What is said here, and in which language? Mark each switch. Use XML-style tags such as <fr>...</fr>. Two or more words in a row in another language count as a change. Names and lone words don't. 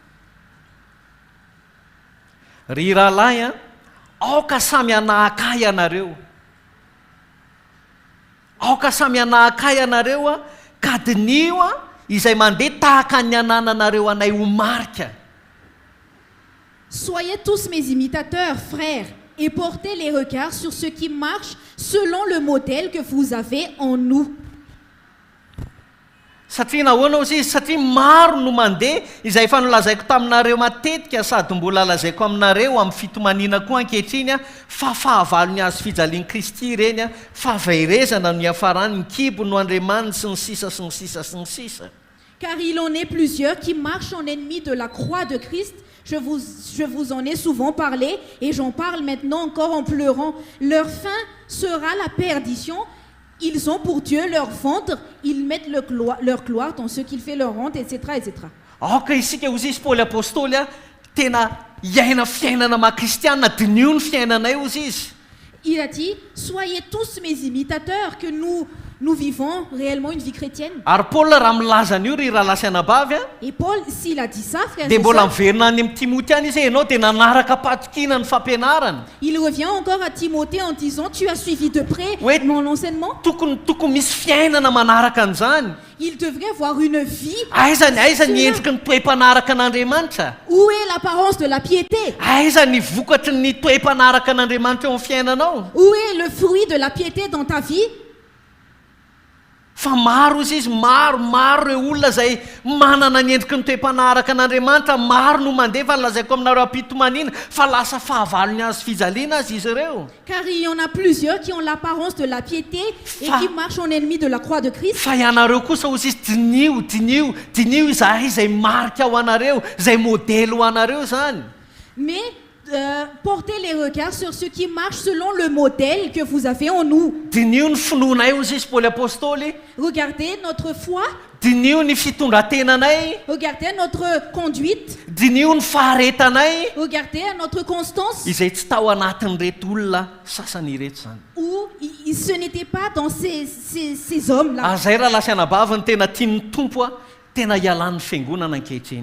<mg>Ry rahalahy a, aoka samy anahaka ianareo. Aoka samy anahaka ianareo a, ka dinio a izay mandeha tahaka ny anananareo anay ho marika.</mg> <fr>Soyez tous mes imitateurs, frères, et portez les regards sur ceux qui marchent selon le modèle que vous avez en nous.</fr> <mg>Satria nahoana ozy izy, satria maro no mandeha izay efa nolazaiko taminareo matetika sady mbola lazaiko aminareo amin'ny fitomanina koa ankehitriny a, fa fahavalony azy fijalian'i Kristy ireny a, fahaverezana no iafarany ny kibo no andriamaniny sy ny sisa sy ny sisa sy ny sisa.</mg> <fr>Car il en est plusieurs qui marchent en ennemis de la croix de Christ. Je vous en ai souvent parlé et j'en parle maintenant encore en pleurant. Leur fin sera la perdition. Ils ont pour Dieu leur ventre, ils mettent leur gloire dans ce qu'il fait leur honte, etc., etc.</fr> <mg>Aoka isika ozy izy Paoly apôstôly a, tena iaina fiainana maha-kristianina, dinio ny fiainanay ozy izy.</mg> <fr>Il a dit, soyez tous mes imitateurs, que nous vivons réellement une vie chrétienne.</fr> <mg>Ary Paoly raha milaza an'io ry rahalahy sy anabavy a,</mg> <fr>Et Paul, s'il a dit ça, frères</fr> <mg>dia</mg> <fr>et</fr> <mg>mbola</mg> <fr>sœurs,</fr> <mg>miverina any amin'ny Timothée any izy ianao dia nanaraka patokina ny fampianarana.</mg> <fr>il revient encore à Timothée en disant, tu as suivi de près Oui. mon enseignement.</fr> <mg>Tokony misy fiainana manaraka an'izany.</mg> <fr>Il devrait avoir une vie.</fr> <mg>Aiza ny endriky ny toe-mpanaraka an'Andriamanitra.</mg> <fr>Où est l'apparence de la piété?</fr> <mg>Aiza ny vokatry ny toe-mpanaraka an'Andriamanitra eo amin'ny fiainanao.</mg> <fr>Où est le fruit de la piété dans ta vie?</fr> <mg>Fa maro izy maro ireo olona izay manana ny endriky ny toe-mpanaraka an'Andriamanitra, maro no mandeha fa lazaiko aminareo am-pitomaniana fa lasa fahavalony azy fijaliana azy izy ireo.</mg> <fr>Car il y en a plusieurs qui ont l'apparence de la piété et qui marchent en ennemi de la croix de Christ.</fr> <mg>Fa ianareo kosa ozy izy dinio izahay izay marika ho anareo, izay modèle ho anareo zany.</mg> <fr>Mais portez les regards sur ceux qui marchent selon le modèle que vous avez en nous.</fr> <mg>Dinio ny finoanay ozy izy Paoly apôstôly.</mg> <fr>Regardez notre foi,</fr> <mg>Dinio ny fitondrantenanay.</mg> <fr>regardez notre conduite,</fr> <mg>Dinio ny faharetanay.</mg> <fr>regardez notre constance.</fr> <mg>Izay tsy tao anatin'ireto olona sasany ireto zany.</mg> <fr>Où ce n'était pas dans ces hommes-là.</fr> <mg>Zay raha lasy anabavy ny tena tian'ny tompo a, tena ialan'ny fiangonana ankehitriny.</mg>